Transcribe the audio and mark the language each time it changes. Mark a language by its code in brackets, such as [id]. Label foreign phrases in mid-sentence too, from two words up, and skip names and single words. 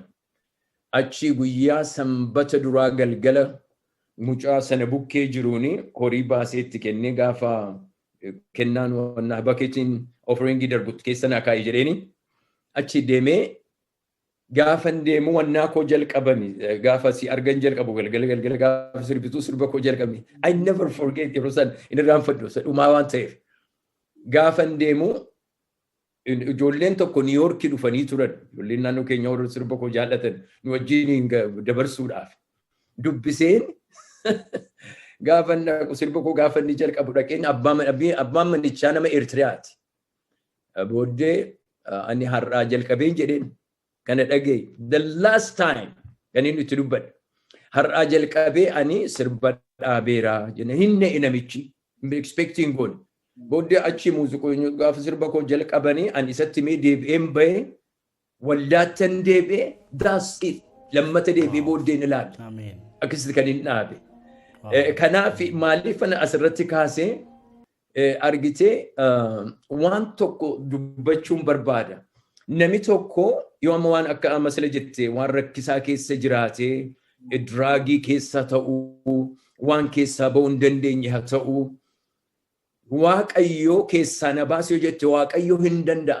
[om] Achi guyyaa sanbata duraa galgala mucaa sana bukkee jiruuni horii baaseetti kennee gaafa kennaan wannaa bakeetiin offering darbutti keessa naa kaa'ee jedheeni achi deemee gaafan deemu wannaa koo jalqabame gaafa si argan jalqabu galgala gaafa sirbituu sirba koo jalqabne [en] I never forget [om] yeroo san inni irraanfadhu dhumaa waan ta'eef gaafan deemu ijoolleen tokko New York dhufanii turan ijoolleen naannoo keenya warra sirba koo jaallatan nu wajjin dabarsuudhaaf dubbiseen gaafan sirba koo gaafan ni jalqabu dhaqeen abbaan manichaa nama Eertiriyaati. Booddee ani har'aa jalqabeen jedheen kana dhagee [en] the last time [om] kan inni itti dubbadhe har'aa jalqabee ani sirba dhaabeera jenne hinne namichi expecting goone booddee achi muuziqoonni gaafa sirba koo jalqabanii ani isatti mee deebi'een bahee waldaattan deebi'ee [en] that's it [om] lammata deebi'ee booddeen ilaala akkasitti kan hin dhaabe kanaaf maaliif asirratti kaasee argitee waan tokko dubbachuun barbaada. Nami tokko yoo amma waan akka masala jettee waan rakkisaa keessa jiraatee diraagii keessa ta'uu waan keessaa ba'uu hin dandeenye haa ta'uu waaqayyoo keessaa na baasu yoo jette waaqayyoo hin danda'a.